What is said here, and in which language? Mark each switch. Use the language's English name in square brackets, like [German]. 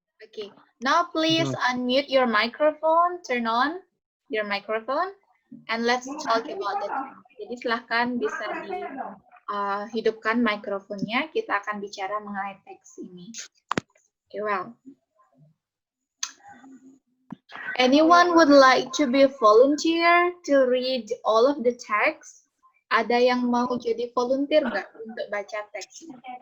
[English] Okay, now please unmute your microphone, turn on your microphone, and let's talk about the text. [Indonesian] Jadi silahkan bisa hidupkan mikrofonnya, kita akan bicara mengenai teks ini. [English] Okay, well. Anyone would like to be a volunteer to read all of the text? [Indonesian] Ada yang mau jadi volunteer nggak untuk baca teksnya?